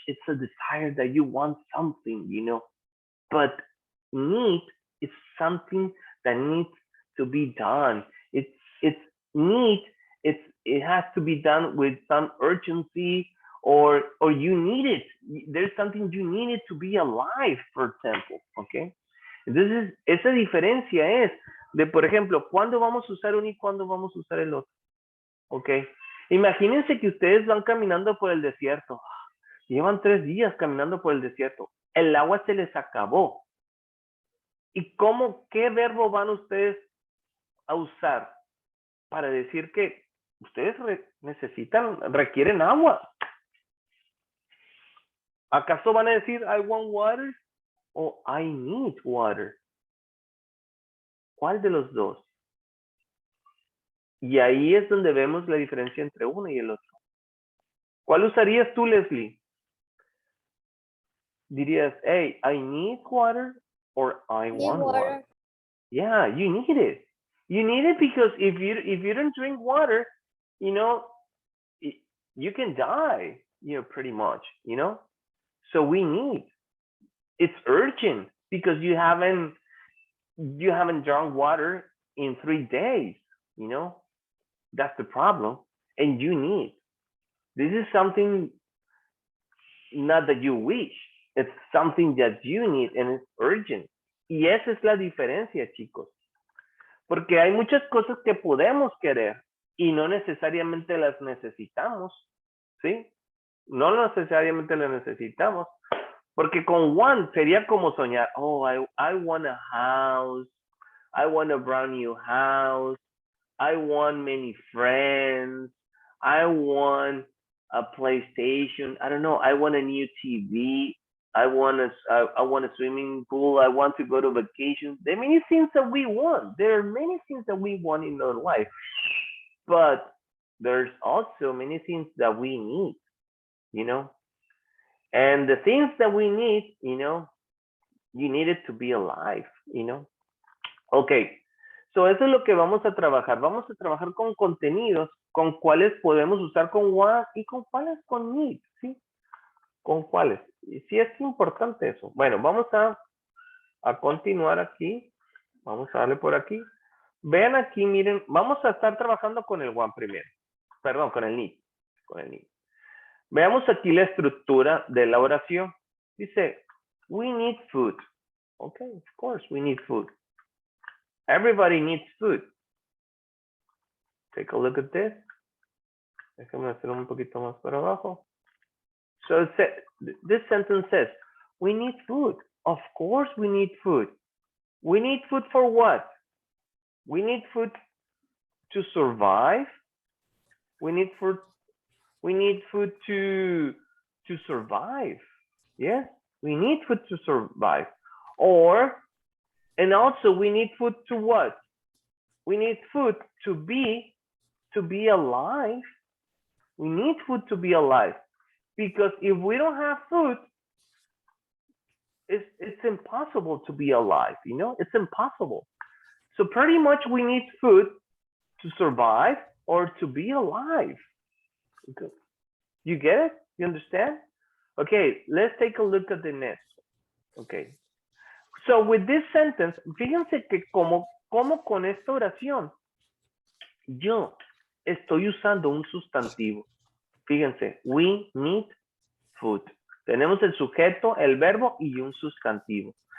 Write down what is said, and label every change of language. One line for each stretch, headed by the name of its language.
English: It's a desire that you want something. But need is something that needs to be done. It's need. It has to be done with some urgency, or you need it. There's something you need it to be alive, for example. Okay.
Spanish: Entonces, esa diferencia es de, por ejemplo, ¿cuándo vamos a usar uno y cuándo vamos a usar el otro? Ok. Imagínense que ustedes van caminando por el desierto. Llevan 3 días caminando por el desierto. El agua se les acabó. ¿Y qué verbo van ustedes a usar para decir que ustedes requieren agua? ¿Acaso van a decir
English: I want water
Spanish: o
English: I need water?
Spanish: ¿Cuál de los dos? Y ahí es donde vemos la diferencia entre uno y el otro. ¿Cuál usarías tú, Leslie? Dirías,
English: hey, I need water or I want water. Yeah, you need it. You need it because if you don't drink water, you can die, pretty much, So we need. It's urgent because you haven't drunk water in 3 days, That's the problem. And you need. This is something not that you wish. It's something that you need and it's urgent.
Spanish: Y esa es la diferencia, chicos. Porque hay muchas cosas que podemos querer y no necesariamente las necesitamos, ¿sí? No necesariamente las necesitamos. Porque con want sería como soñar,
English: oh, I want a house, I want a brand new house, I want many friends, I want a PlayStation, I don't know, I want a new TV, I want a swimming pool, I want to go to vacation. There are many things that we want. There are many things that we want in our life. But there's also many things that we need, And the things that we need, you need it to be alive, Okay.
Spanish: So eso es lo que vamos a trabajar. Vamos a trabajar con contenidos, con cuáles podemos usar con want y con cuáles con need, ¿sí? ¿Con cuáles? Y sí es importante eso. Bueno, vamos a continuar aquí. Vamos a darle por aquí. Vean aquí, miren, vamos a estar trabajando con el want primero. Perdón, con el need. Con el need. Veamos aquí la estructura de la oración. Dice,
English: we need food. Okay, of course we need food. Everybody needs food. Take a look at this.
Spanish: Déjame hacer un poquito más para abajo.
English: So this sentence says, we need food. Of course we need food. We need food for what? We need food to survive. We need food to survive. Yes, we need food to survive. And also we need food to what? We need food to be alive. We need food to be alive. Because if we don't have food, it's impossible to be alive, It's impossible. So pretty much we need food to survive or to be alive. Okay. You get it? You understand? Okay, let's take a look at the next. Okay. So with this sentence,
Spanish: fíjense que como con esta oración, yo estoy usando un sustantivo. Fíjense,
English: we need food.
Spanish: Tenemos el sujeto, el verbo y un sustantivo.